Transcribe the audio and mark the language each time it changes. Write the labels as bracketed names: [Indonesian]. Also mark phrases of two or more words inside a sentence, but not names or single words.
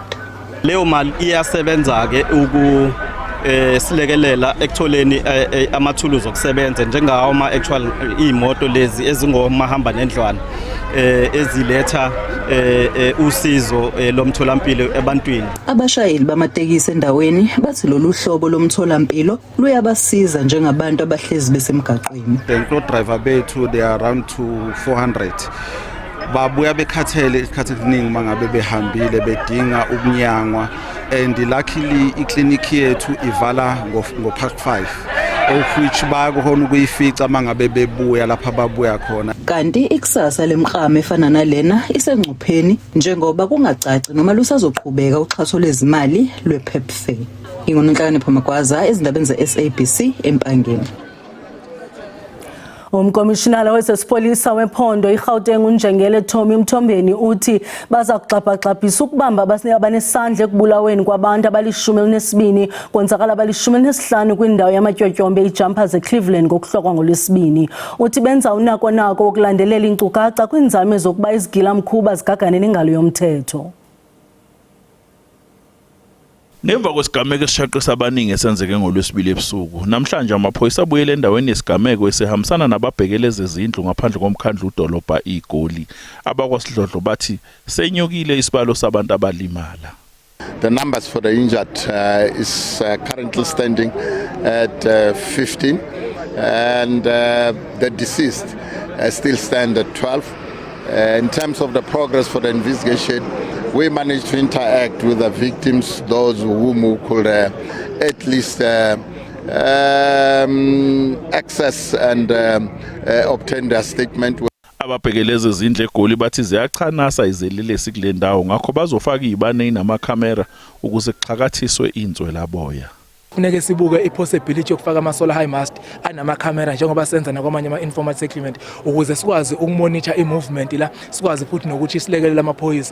[Zulu] Leyo mali iyasebenza ke silekelela ekutholeni amathuluzi okusebenza njengawo actual imoto lezi ezingomahamba nendlwana eziletha usizo lomtholampilo ebantwini. Abashayeli bamatekisi endaweni bathi lolu hlobo lomtholampilo luyabasiza njengabantu abahlezi besemgaqweni. [English] The driver bethu they are around to 400. [Zulu] Babuya bekhathele isikhathi esiningi mangabe behambile bedinga ukunyangwa, [English] and luckily [Zulu] ikliniki yethu ivala ngo-past 5 [English] of which [Zulu] bayakhona ukuyifica mangabe bebuya lapha babuya khona. Kanti ikusasa lemklamo efana nalena isengcupheni njengoba kungacaci noma lusazoqhubeka uxhaso lwezimali lwePepfar. Ingonenhlakanipho Magwaza, ezindabeni ze-SABC eMpangeni. [Xhosa] Umkomishinala wezesipolisa wephondo iGauteng uNjengele Tommy Mthombeni uthi baza kuxhaphaxhaphisa ukubamba abanesandla ekubulaweni kwabantu abali-12 kwenzakala abali-15 kwindawo yamatyotyombe iJumpers eCleveland ngokuhlokwa ngoLwesibini. Uthi benza unako wokulandelela inkcukacha kwinzame zokuba izigilamkhuba zigagane nengalo yomthetho. [Zulu] Ngemva kwesigameko esishaqisa abaningi esenzeke ngoLwesibili ebusuku, namhlanje amaphoyisa abuyele endaweni yesigameko esehambisana nababhekeleze izindlu ngaphandle komkhandlu udolobha iGoli. AbakwaSidlodlo bathi senyukile isibalo sabantu abalimala. [English] The numbers for the injured is currently standing at 15, and the deceased still stand at 12. In terms of the progress for the investigation, we managed to interact with the victims, those whom we could at least access and obtain their statement. [Zulu] Ababhekeleze izindlu eGoli bathi ziyachanasa izelelesi kule ndawo, ngakho bazofaka izibane namakhamera ukuze kuxhakathiswe inzwe laboya. Funeke sibuke ipossibility yokufaka ama- [English] solar high mast [Zulu] anamakhamera njengoba senza nakwamanye ama- [English] informal settlement [Zulu] ukuze sikwazi ukumonitor i-movement la, sikwazi futhi nokuthi silekelele amaphoyisa.